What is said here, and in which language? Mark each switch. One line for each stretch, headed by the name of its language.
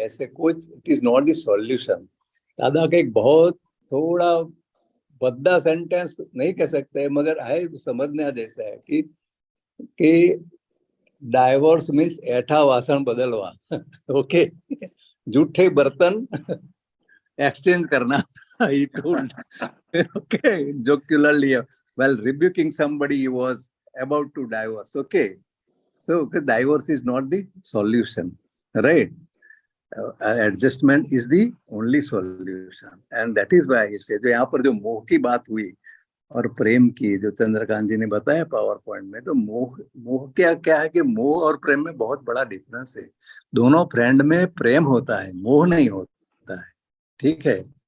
Hindi: ऐसे कुछ,
English: It is not the solution.
Hindi: दादा का एक बहुत थोड़ा भद्दा सेंटेंस नहीं कह सकते, मगर है समझने जैसा है कि डाइवोर्स मीन्स
Gujarati: ऐठा वासन बदलवा।
Hindi: ओके, जूठे बर्तन एक्सचेंज करना।
English: he told. Okay, jocularly, while rebuking somebody he was about to divorce. Okay, so divorce is not the solution, right? Adjustment is the only solution, and that is why I say,
Hindi: जो यहाँ पर जो मोह की बात हुई और प्रेम की, जो चंद्रकांत जी ने बताया पावर पॉइंट में, तो मोह क्या है कि मोह और प्रेम में बहुत बड़ा डिफरेंस है। दोनों फ्रेंड में प्रेम होता है, मोह नहीं होता है, ठीक है?